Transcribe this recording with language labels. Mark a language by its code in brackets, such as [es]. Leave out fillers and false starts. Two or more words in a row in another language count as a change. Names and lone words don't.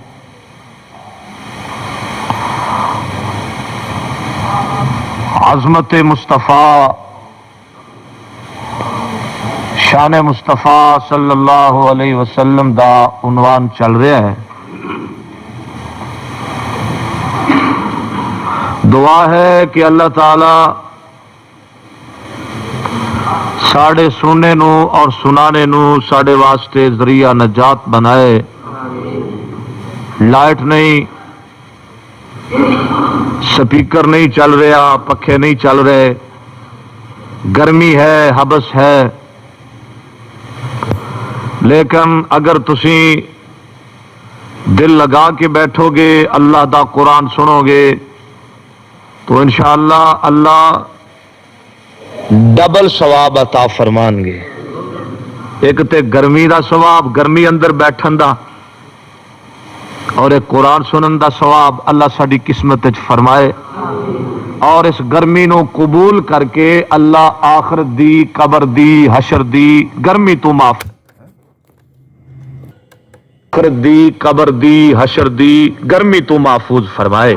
[pa] عظمت مصطفیٰ، شان مصطفیٰ [ar] صلی اللہ علیہ وسلم [pa] دا عنوان چل رہا ہے۔ دعا ہے کہ اللہ تعالی ساڑے سننے نو اور سنانے نو ساڑے واسطے ذریعہ نجات بنائے۔ لائٹ نہیں، سپیکر نہیں چل رہا، پکھے نہیں چل رہے، گرمی ہے، حبس ہے، لیکن اگر تسی دل لگا کے بیٹھو گے، اللہ دا قرآن سنو گے تو انشاءاللہ اللہ ڈبل ثواب عطا فرمان گے۔ ایک تے گرمی دا ثواب، گرمی اندر بیٹھن دا، اور ایک قرآن سنن دا ثواب اللہ ساڈی قسمت وچ فرمائے، اور اس گرمی نو قبول کر کے اللہ آخرت دی، قبر دی، حشر دی گرمی تو معاف، آخرت دی، قبر دی، حشر دی گرمی تو محفوظ فرمائے۔